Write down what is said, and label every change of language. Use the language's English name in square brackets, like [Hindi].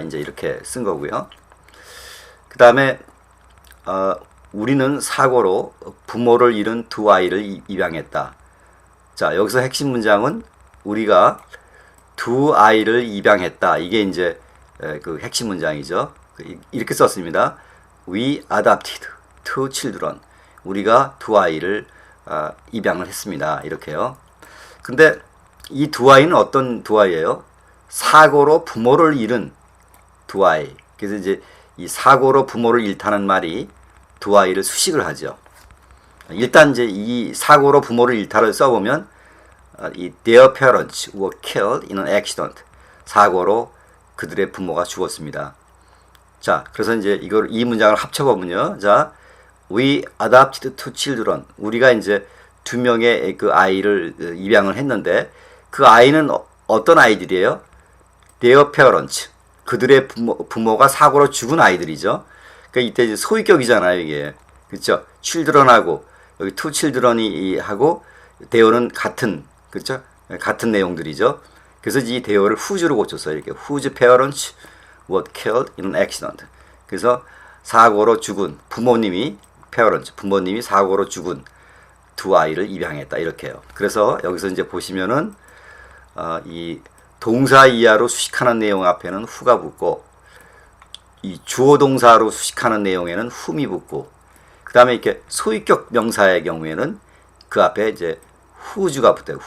[Korean] 이제 이렇게 쓴 거고요. 그 다음에 우리는 사고로 부모를 잃은 두 아이를 입양했다. 자, 여기서 핵심 문장은 우리가 두 아이를 입양했다. 이게 이제 그 핵심 문장이죠. 이렇게 썼습니다. [English] We adopted two children. [Korean] 우리가 두 아이를 입양을 했습니다. 이렇게요. 근데 이 두 아이는 어떤 두 아이예요? 사고로 부모를 잃은 두 아이. 그래서 이제 이 사고로 부모를 잃다는 말이 두 아이를 수식을 하죠. 일단 이제 이 사고로 부모를 잃다를 써보면 이 [English] their parents were killed in an accident. [Korean] 사고로 그들의 부모가 죽었습니다. 자, 그래서 이제 이 문장을 합쳐보면요. [English] 자, we adopted two children. [Korean] 우리가 이제 두 명의 그 아이를 입양을 했는데 그 아이는 어떤 아이들이에요? [English] their parents. [Korean] 그들의 부모가 사고로 죽은 아이들이죠. 그러니까 이때 이제 소위격이잖아요, 이게. 그렇죠? children하고 여기 two children이 하고 대어는 같은, 그렇죠? 같은 내용들이죠. 그래서 이 대어를 whose로 고쳤어요. 이렇게 [English] whose parents were killed in an accident. [Korean] 그래서 사고로 죽은 부모님이 parents, 부모님이 사고로 죽은 두 아이를 입양했다 이렇게요. 그래서 여기서 이제 보시면은 이 동사 이하로 수식하는 내용 앞에는 who가 붙고 이 주어 동사로 수식하는 내용에는 whom이 붙고 그 다음에 이렇게 소위격 명사의 경우에는 그 앞에 이제 whose가 붙어요.